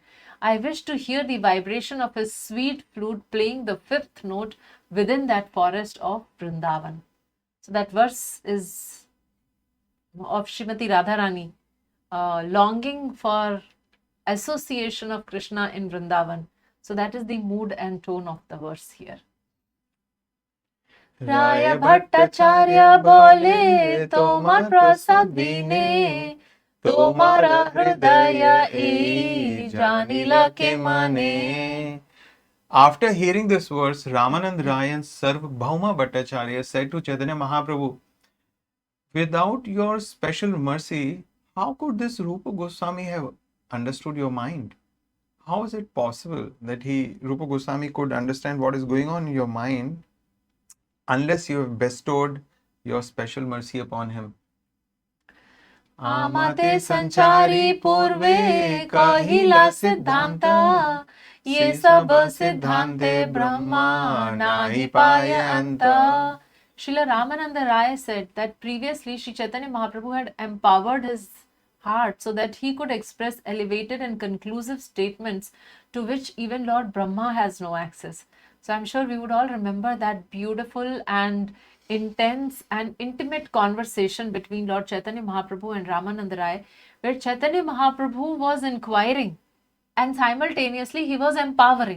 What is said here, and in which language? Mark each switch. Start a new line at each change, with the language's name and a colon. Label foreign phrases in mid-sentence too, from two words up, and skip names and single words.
English: I wish to hear the vibration of his sweet flute playing the fifth note within that forest of Vrindavan. So that verse is of Srimati Radharani, longing for association of Krishna in Vrindavan. So that is the mood and tone of the verse here.
Bangla: রায় ভট্টাচার্য বলে তোমার প্রসাদ বিনে তোমার হৃদয় এ জানিলা কে মানে.
English: After hearing this verse, Ramanand Rai and Sarvabhauma Bhattacharya said to Chaitanya Mahaprabhu, without your special mercy, how could this Rupa Goswami have understood your mind? How is it possible that Rupa Goswami could understand what is going on in your mind unless you have bestowed your special mercy upon him?
Bangla: আমাতে সঞ্চারী পূর্বে কহিলা সিদ্ধান্ত যে সব সিদ্ধান্তে ব্রহ্মা নাহি পায় অন্ত.
English: Srila Ramananda Rai said that previously Sri Chaitanya Mahaprabhu had empowered his heart so that he could express elevated and conclusive statements to which even Lord Brahma has no access. So I'm sure we would all remember that beautiful and intense and intimate conversation between Lord Chaitanya Mahaprabhu and Ramananda Rai, where Chaitanya Mahaprabhu was inquiring and simultaneously he was empowering.